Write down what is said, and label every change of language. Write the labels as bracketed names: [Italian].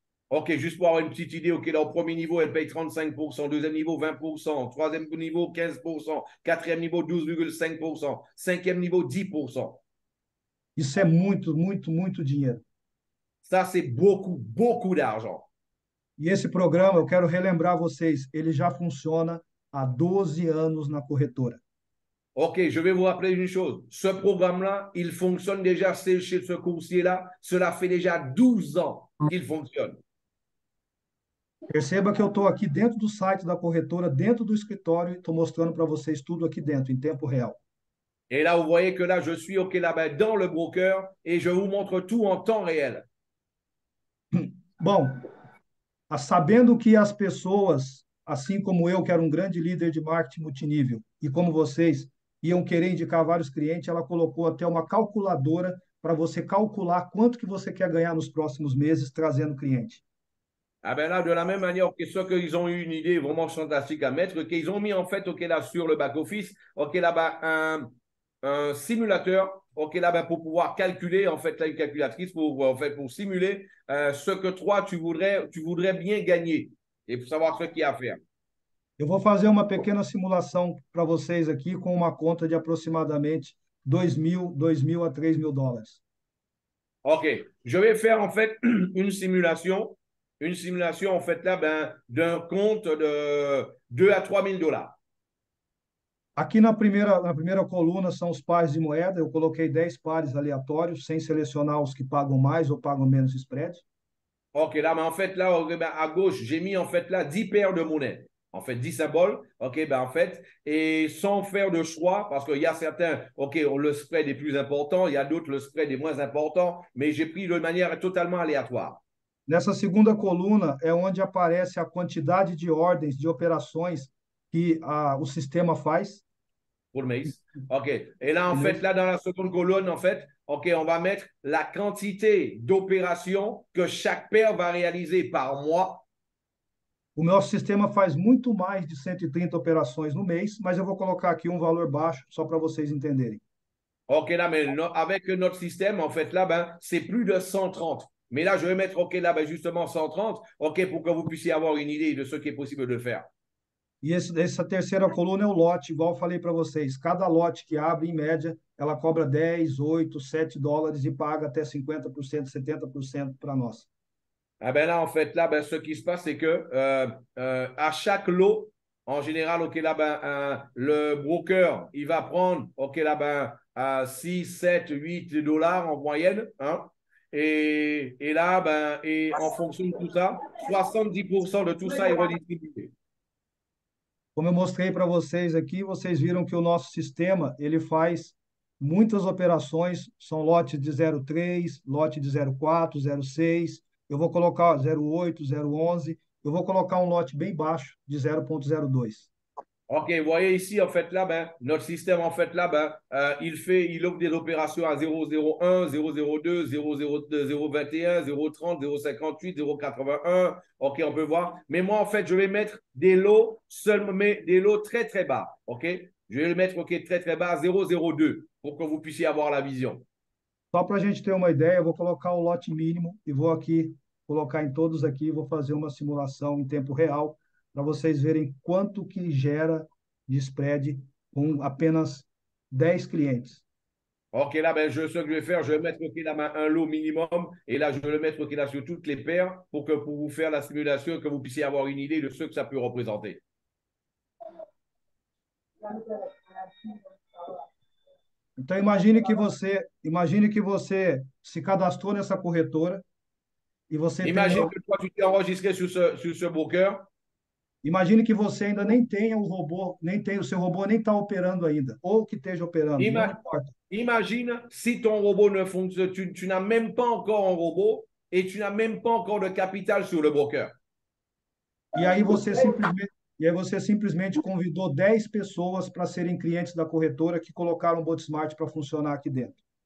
[French] OK, juste pour avoir une petite idée, OK, là, au premier niveau, elle paye 35%, deuxième niveau, 20%, troisième niveau, 15%, quatrième niveau, 12,5%, cinquième niveau, 10%. [Portuguese] Isso é muito, muito, muito dinheiro. [French] Ça, c'est beaucoup, beaucoup d'argent. [Portuguese] E esse programa, eu quero relembrar vocês, ele já funciona há 12 anos na corretora. [French] OK, je vais vous rappeler une chose. Ce programme-là, il fonctionne déjà chez ce coursier-là. Cela fait déjà 12 ans qu'il fonctionne. [Portuguese] Perceba que eu estou aqui dentro do site da corretora, dentro do escritório, e estou mostrando para vocês tudo aqui dentro, em tempo real. [French] Et là, vous voyez que là, je suis OK là-bas dans le broker et je vous montre tout en temps réel. [Portuguese] Bom, sabendo que as pessoas, assim como eu, que era um grande líder de marketing multinível, e como vocês iam querer indicar vários clientes, ela colocou até uma calculadora para você calcular quanto que você quer ganhar nos próximos meses trazendo cliente. [French] Ah ben là, de la même manière, OK, ceux qu'ils ont eu une idée vraiment fantastique à mettre, qu'ils ont mis en fait, OK, là, sur le back-office, OK, là-bas, un simulateur, OK, là-bas, pour pouvoir calculer, en fait, là, une calculatrice pour, en fait, pour simuler ce que toi, tu voudrais bien gagner et pour savoir ce qu'il y a à faire. [Portuguese] Eu vou fazer uma pequena simulação para vocês aqui com uma conta de aproximadamente 2.000 a 3.000 dólares. [French] OK, je vais faire en fait une simulation en fait là ben, d'un compte de 2 à 3 000 dollars. [Portuguese] Aqui na primeira coluna são os pares de moeda. Eu coloquei 10 pares aleatórios, sem selecionar os que pagam mais ou pagam menos spread. [French] OK, là, mais en fait, là, ben, à gauche, j'ai mis en fait là 10 paires de monnaies. En fait, 10 symboles. OK, ben en fait, et sans faire de choix, parce qu'il y a certains, OK, le spread est plus important, il y a d'autres, le spread est moins important, mais j'ai pris de manière totalement aléatoire. [Portuguese] Nessa segunda coluna é onde aparece a quantidade de ordens, de operações que o sistema faz. [French] Pour le maïs. OK. Et là, en fait, là, dans la seconde colonne, en fait, OK, on va mettre la quantité d'opérations que chaque paire va réaliser par mois. [Portuguese] O nosso sistema faz muito mais de 130 operações no mês, mas eu vou colocar aqui um valor baixo, só para vocês entenderem. [French] OK, là, mais avec notre système, en fait, là, ben, c'est plus de 130. Mais là, je vais mettre, OK, là, ben, justement 130, OK, pour que vous puissiez avoir une idée de ce qui est possible de faire. [Portuguese] E essa terceira coluna é o lote, igual eu falei para vocês. Cada lote que abre, em média, ela cobra 10, 8, 7 dólares e paga até 50%, 70% para nós. [French] Ah ben là, en fait, là, ben, ce qui se passe, c'est que à chaque lot, En général, OK, là, ben, le broker, il va prendre, OK, là, ben, 6, 7, 8 dollars en moyenne. Hein, et là, ben, et en fonction de tout ça, 70% de tout ça est redistribué. [Portuguese] Como eu mostrei para vocês aqui, vocês viram que o nosso sistema, ele faz muitas operações, são lotes de 0,3, lote de 0,4, 0,6, eu vou colocar 0,8, 0,11, eu vou colocar um lote bem baixo de 0,02. [French] OK, vous voyez ici, en fait, là, ben, notre système, en fait, là, ben, il offre des opérations à 0,01, 0,02, 0,02, 0,21, 0,30, 0,58, 0,81. OK, on peut voir. Mais moi, en fait, je vais mettre des lots seulement, mais des lots très, très bas. OK, je vais le mettre, OK, très, très bas à 0,02 pour que vous puissiez avoir la vision. [Portuguese] Só para a gente ter uma ideia, eu vou colocar o lote mínimo e vou aqui colocar em todos aqui, vou fazer uma simulação em tempo real para vocês verem quanto que gera de spread com apenas 10 clientes. [French] OK, là, ben, ce que je vais faire, je vais mettre OK, là, ben, un lot minimum et là, je vais le mettre OK, là, sur toutes les paires pour vous faire la simulation et que vous puissiez avoir une idée de ce que ça peut représenter. [Portuguese] Então imagine que você se cadastrou nessa corretora e você tem, [French] Imagine que toi, tu t'es enregistré sur ce broker. [Portuguese] imagine que você ainda nem tenha o robô, nem tem o seu robô nem está operando ainda, ou que esteja operando, não Ima- importa. [French] Imagine si ton robot ne fonctionne, tu n'as même pas encore un robot et tu n'as même pas encore de capital sur le broker. [Portuguese] E aí você simplesmente convidou 10 pessoas para serem clientes da corretora que colocaram o Botsmart para funcionar aqui dentro.